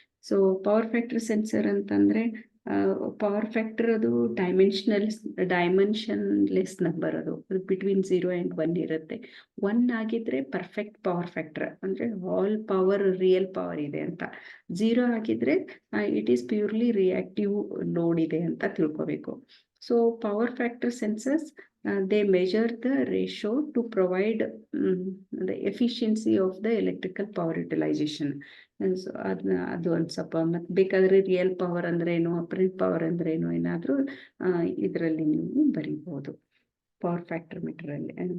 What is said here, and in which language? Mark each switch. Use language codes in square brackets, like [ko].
[kn] So power factor sensor ಅಂತಂದರೆ power factor ಅದು ಡೈಮೆನ್ಷನ್ಲೆಸ್ number, ಅದು ಬಿಟ್ವೀನ್ 0 and 1 ಇರುತ್ತೆ. 1 ಆಗಿದ್ರೆ ಪರ್ಫೆಕ್ಟ್ ಪವರ್ ಫ್ಯಾಕ್ಟರ್, ಅಂದರೆ ಆಲ್ ಪವರ್ ರಿಯಲ್ ಪವರ್ ಇದೆ ಅಂತ. 0 ಆಗಿದ್ರೆ [en] it is purely reactive load [kn] ಇದೆ ಅಂತ ತಿಳ್ಕೋಬೇಕು. [en] So power factor sensors they measure the ratio to provide the efficiency of the electrical power utilization. [kn] So ಅದು ಒಂದು ಸ್ವಲ್ಪ ಮತ್ತು ಬೇಕಾದರೆ ರಿಯಲ್ ಪವರ್ ಅಂದ್ರೇನು, ಅಪರೆಂಟ್ ಪವರ್ ಅಂದ್ರೇನು ಏನಾದರೂ ಇದರಲ್ಲಿ ನೀವು ಬರಿಬೋದು ಪವರ್ ಫ್ಯಾಕ್ಟರ್ ಮೀಟರಲ್ಲಿ.